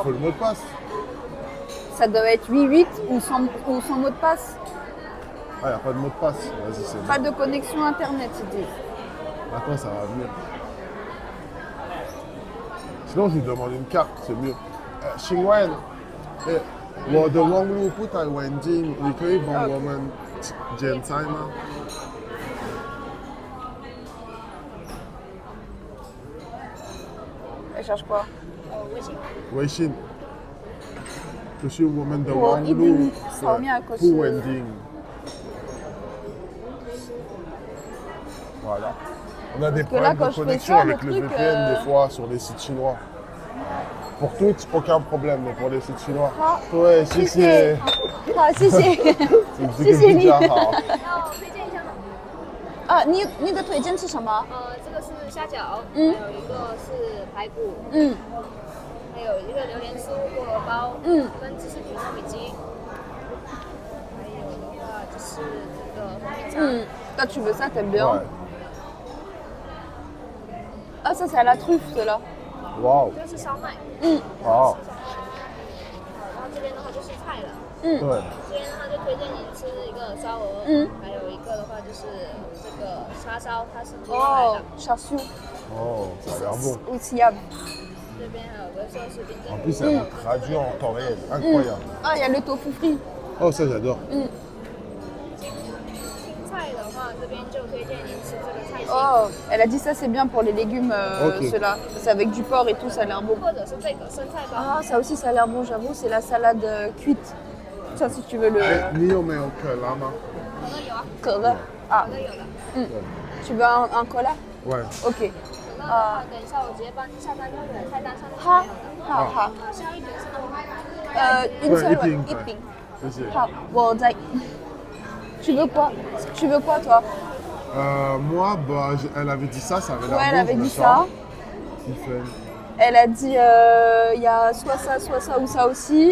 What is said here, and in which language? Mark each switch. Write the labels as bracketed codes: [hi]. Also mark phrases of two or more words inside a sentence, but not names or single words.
[fr] faut le mot de passe. Ça doit être 88 ou sans mot de passe. Ah, il n'y a pas de mot de passe. Vas-y, c'est bon. Pas de connexion internet, ils disent. Attends, ça va venir. Sinon, je lui demande une carte, c'est mieux. [zh] Ching Wen, eh, 我的网络不太稳定，你可以帮我们检查吗？ [fr] Elle cherche quoi? [zh] 微信，就是我们的我网络一定扫描可是不稳定。 [fr] Voilà. On a des que là, problèmes quand de je fais connexion ça, avec le le truc, VPN des fois sur les sites chinois. Pour Twitch, aucun problème, mais pour les sites chinois. Ah, Ouais, si, [zh] 谢谢。好，谢谢。谢谢你。比较好。要推荐一下吗？啊，你的推荐是什么？这个是虾饺，嗯还有一个是排骨，嗯还有一个榴莲酥菠萝包，嗯跟芝士焗糯米鸡，还有的话就是这个红米肠。 [fr] 嗯。Toi, tu veux ça, t'aimes bien? Ouais. Ah, ça, c'est à la truffe, ceux-là. Waouh. [zh] 这个是烧麦，嗯好。然后这边的话就是菜了，嗯。对。这边的话就推荐你吃一个烧鹅，还有一个的话就是这个叉烧，它是猪排 [fr] Oh, [zh] 的。 [fr] char siu. Oh, ça a l'air bon. Aussi, ah. [zh] 这边还有个寿司冰淇 [fr] En [zh] 淋。 [fr] plus, elle est traduite en temps réel. Incroyable. Ah, il y a le tofu frit. Oh, ça, j'adore. [zh] 菜的话，这边就推荐您吃这个菜心， [fr] Oh, elle a dit ça, c'est bien pour les légumes, Ok. ceux-là. C'est avec du porc et tout, ça a l'air bon. [zh] 或者是这个生菜包。 [fr] Ah, ça aussi, ça a l'air bon, j'avoue. C'est la salade cuite. Ça, si tu veux le. Ni au meilleur que lama. [zh] 可乐有啊， [fr] Cola. Ah, [zh] 可乐有的。 [fr] tu veux un cola? Ouais. Ok. [zh] 可乐的话，等一下我直接帮你下单，菜单上面是 Ha, 没有的。 ha, ha. 需要一瓶是吗？ [fr] Une Ouais, seule, ouais, Iping, ouais. [zh] Iping. [fr] C'est ça. Ha, bon, zai. Tu veux quoi? Tu veux quoi, toi? Moi, bah, elle avait dit ça avait l'air Ouais, elle bon, avait je le dit sens. ça. Tiffany. Elle a dit il y a soit ça ou ça aussi.